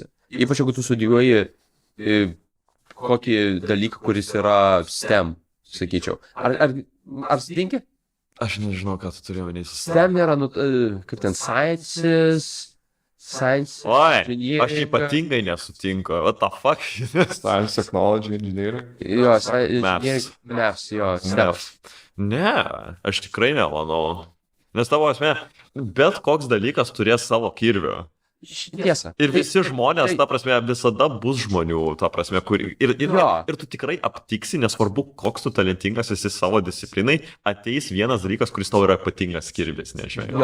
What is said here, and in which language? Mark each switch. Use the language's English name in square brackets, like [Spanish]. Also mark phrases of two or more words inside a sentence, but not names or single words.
[Lithuanian] Ypač jeigu tu studijuoji kokį dalyką, kuris yra STEM, sakyčiau. Ar sutinki? Aš nežinau, ką tu turėjai manyti. STEM yra, kaip ten, sciences. Oi, engineering. aš ypatingai nesutinku. [English] What the fuck? Science, technology, engineering. [Lithuanian] Jo, Maths. Maths, jo, STEM. Ne, aš tikrai nemanau. Nes tavo esmė, bet koks dalykas turės savo kirvių. Tiesa. Ir visi žmonės, ta prasme, visada bus žmonių, ta prasme, ir tu tikrai aptiksi, nesvarbu, koks tu talentingas esi savo disciplinai, ateis vienas dalykas, kuris tau yra ypatingas kirvis, nežinau.